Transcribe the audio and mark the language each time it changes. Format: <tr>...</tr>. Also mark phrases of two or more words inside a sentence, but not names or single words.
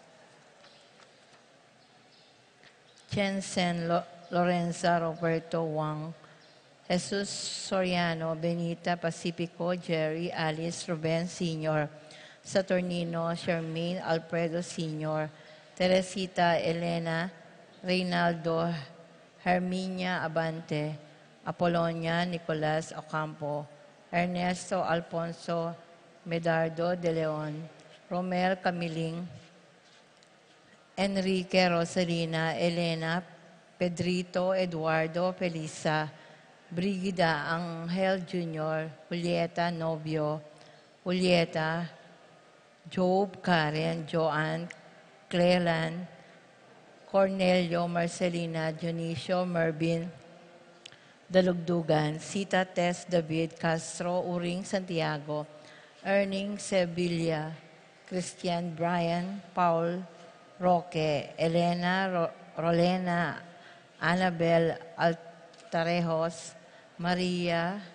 <tl>Jensen Lorenza Roberto Wang, Jesus Soriano, Benita Pacifico, Jerry, Alice Ruben Sr., Saturnino, Charmaine Alfredo Sr., Teresita Elena, Reynaldo, Herminia Abante, Apolonia Nicolas Ocampo, Ernesto Alfonso Medardo de Leon, Romel Camiling, Enrique Rosalina, Elena, Pedrito Eduardo Felisa, Brigida Angel Jr., Julieta Novio, Julieta, Job, Karen, Joanne, Cleland, Cornelio, Marcelina, Dionisio, Mervin, Dalugdugan, Sita Tess David, Castro, Uring Santiago, Erning Sevilla, Christian Brian, Paul Roque, Elena Rolena, Annabel Altarejos, Maria,</tl>